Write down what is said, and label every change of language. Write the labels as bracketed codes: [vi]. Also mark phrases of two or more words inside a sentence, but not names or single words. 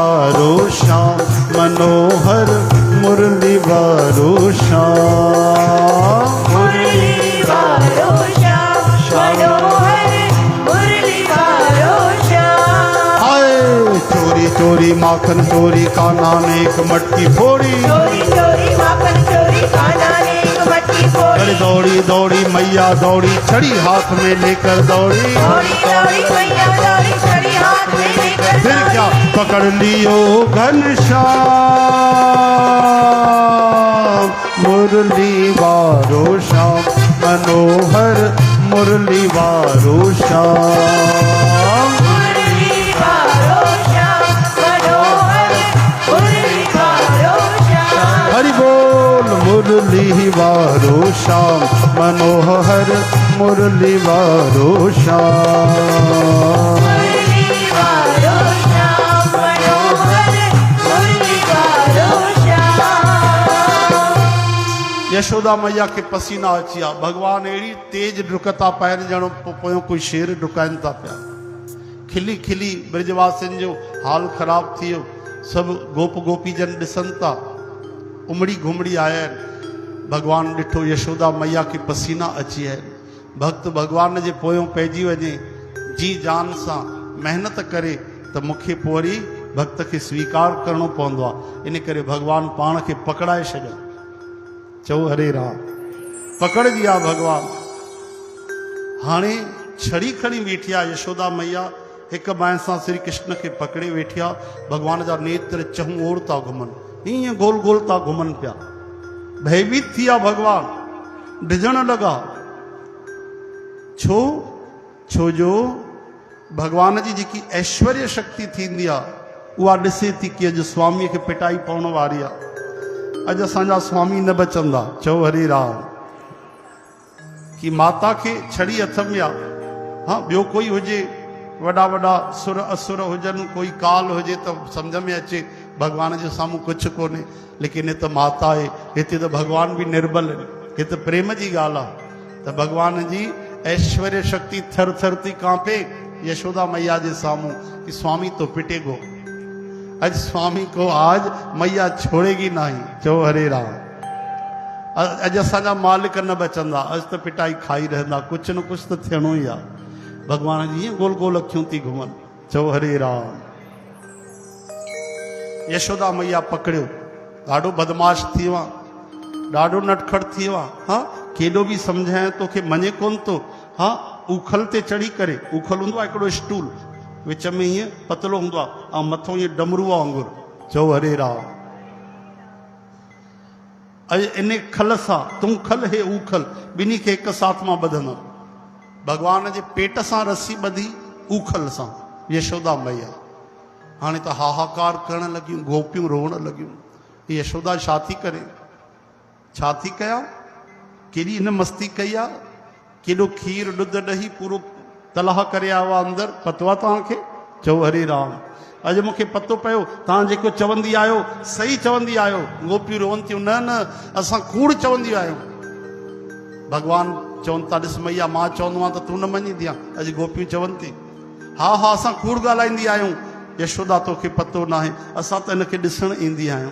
[hi] वारो श्याम मनोहर मुरली वारो श्याम। मुरली वारो श्याम मनोहर मुरली वारो श्याम। हाय चोरी चोरी माखन चोरी कान्हा ने एक मटकी फोड़ी। चोरी चोरी माखन चोरी कान्हा ने एक मटकी फोड़ी। अरे दौड़ी दौड़ी मैया दौड़ी छड़ी हाथ में लेकर दौड़ी। दौड़ी दौड़ी मैया दौड़ी छड़ी हाथ में लेकर फिर क्या पकड़ लियो घनश्याम मुरली वारो श्याम मनोहर मुरली वारो श्याम। मुरली वारो श्याम मनोहर मुरली वारो श्याम। हरि बोल मुरली वारो श्याम मनोहर मुरली वारो श्याम। मुरली वारो श्याम मनोहर मुरली वारो श्याम। [sd] यशोदा मैया के पसीना अचिया भगवान अहिड़ी तेज डुकता पाइनि ॼणो पोयों कोई शेर डुकाइनि था पिया। खिली खिली ब्रजवासियुनि जो हाल ख़राब थी वियो। सभु गोप गोपीजन ॾिसनि था उमड़ी घुमड़ी आया आहिनि। भगवान ॾिठो यशोदा मैया के पसीना अची विया आहिनि। भक्त भगवान जे पोयों पइजी वञे जी जान सां महिनत करे त मूंखे पोइ वरी भक्त खे स्वीकार करिणो पवंदो आहे। इन करे भगवान पाण खे पकड़ाए छॾियो। चओ हरे राम पकड़जी आहे भगवान। हाणे छड़ी खणी वेठी आहे यशोदा मैया हिक बाहि सां श्री कृष्ण खे पकड़े वेठी आहे। भगवान जा नेत्र चहूं ओर था घुमनि हीअं गोल गोल था घुमनि पिया। भयभीत थी विया भगवान डिॼण लॻा। छो जो भगवान जी जेकी ऐश्वर्य शक्ति थींदी आहे उहा ॾिसे थी कि अॼु स्वामीअ खे पिटाई पवण वारी आहे। अॼु असांजा स्वामी न बचंदा। चओ हरे राम। कि माता खे छड़ी हथ में आहे। हाँ ॿियो कोई हुजे वॾा वॾा सुर असुर हुजनि कोई काल हुजे त सम्झ में अचे भगवान जे साम्हूं कुझु कोन्हे। लेकिन हिते माता आहे हिते त भगवान बि निर्बल आहिनि। हिते प्रेम जी ॻाल्हि आहे त भगवान जी ऐश्वर्य शक्ति थर थर थी कांपे यशोदा मैया जे साम्हूं कि [hi] स्वामी तो पिटेगो। आज स्वामी को आज मैया छोड़ेगी नहीं। [sd] चो हरे राम। अज असांजा मालिक न बचंदा अज तो पिटाई खाई रहंदा कुछ न कुछ तो थियणो ही आहे। भगवान जी ईअं गोल गोल अखियूं थी घुमनि। चओ हरे राम। यशोदा मैया पकड़ियो ॾाढो बदमाश थी वियो आहे ॾाढो नटखट थी वियो आहे। हाँ केॾो बि सम्झाए तोखे मञे कोन थो। हाँ उखल ते चढ़ी करे उखल हूंदो आहे हिकिड़ो स्टूल विच में हीअं पतलो हूंदो आहे ऐं मथां हीअं डमरू वांगुरु। चओ हरे राम। अॼु इन खल सां तूं खल हे उखल ॿिन्ही खे हिकु साथ मां ॿधंदमि। भगवान जे पेट सां रसी ॿधी उखल सां यशोदा मैया। हाणे त हाहाकार करण लॻियूं गोपियूं रोअण लॻियूं। यशोदा छा थी करे छा थी कयां केॾी हिन मस्ती कई आहे। केॾो खीर ॾुध ॾही पूरो तलाह करे आयो आहे अंदरि पतो आहे तव्हांखे। चओ हरे राम। अॼु मूंखे पतो पियो तव्हां जेको चवंदी आहियो सही चवंदी आहियो। गोपियूं रोअनि थियूं न असां कूड़ चवंदियूं आहियूं। भगवान चवनि था ॾिस मैया मां चवंदो आहियां त तूं न मञींदी आहे। अॼु गोपियूं चवनि थी हा हा असां कूड़ ॻाल्हाईंदी आहियूं। यशोदा तोखे पतो न आहे असां त हिनखे ॾिसणु ईंदी आहियूं।